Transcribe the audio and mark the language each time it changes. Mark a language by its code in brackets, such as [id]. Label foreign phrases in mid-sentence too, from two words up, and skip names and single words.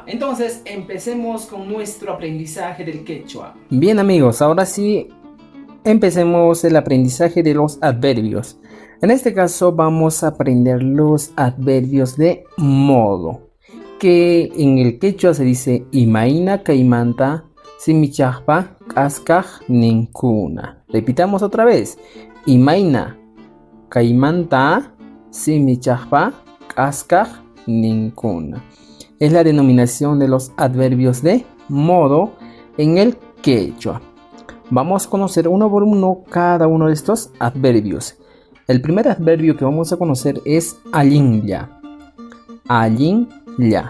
[es] Entonces, empecemos con nuestro aprendizaje del quechua. Bien amigos, ahora sí empecemos el aprendizaje de los adverbios. En este caso vamos a aprender los adverbios de modo, que en el quechua se dice [qu] imaina kaimanta simichajpa kaskaj ninkuna. [es] Repitamos otra vez. [qu] Imaina kaimanta simichajpa kaskaj ninkuna. [es] Es la denominación de los adverbios de modo en el quechua. Vamos a conocer uno por uno cada uno de estos adverbios. El primer adverbio que vamos a conocer es allinya. [qu] Allinya.